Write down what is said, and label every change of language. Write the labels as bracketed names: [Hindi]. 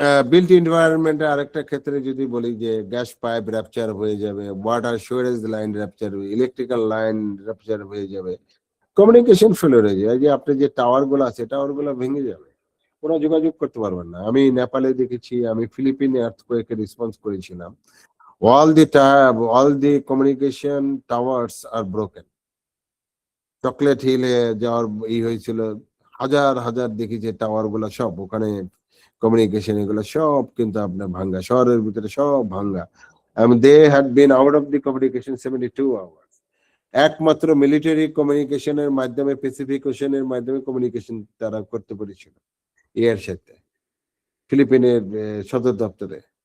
[Bangla] Built এনভায়রনমেন্টে আরেকটা ক্ষেত্রে যদি বলি যে গ্যাস পাইপ র্যাপচার হয়ে যাবে, water Suarez line rupture, electrical line rupture হয়ে যাবে, কমিউনিকেশন ফেলিওর হয়ে যাবে। এই যে আপনি যে টাওয়ার গুলো আছে, টাওয়ার গুলো ভেঙে যাবে, কোনো যোগাযোগ করতে পারবেন না। আমি নেপালে দেখেছি, আমি ফিলিপিনে আর্থকোয়েকে রেসপন্স করেছিলাম। [English] all the communication towers are broken. [Bangla] Chocolate হিলে যাওয়ার হয়েছিল, হাজার হাজার দেখি যে টাওয়ার গুলা সব ওখানে কমিউনিকেশন এগুলো সব কিন্তু আপনার ভাঙ্গা, শহরের ভিতরে সব ভাঙ্গা। [English] They had been out of the communication 72 hours। [Bangla] একমাত্র মিলিটারি কমিউনিকেশনের মাধ্যমে, প্যাসিফিক ওশানের মাধ্যমে কমিউনিকেশন তারা করতে পেরেছিল এর সাথে, ফিলিপিনের সদর দপ্তরে।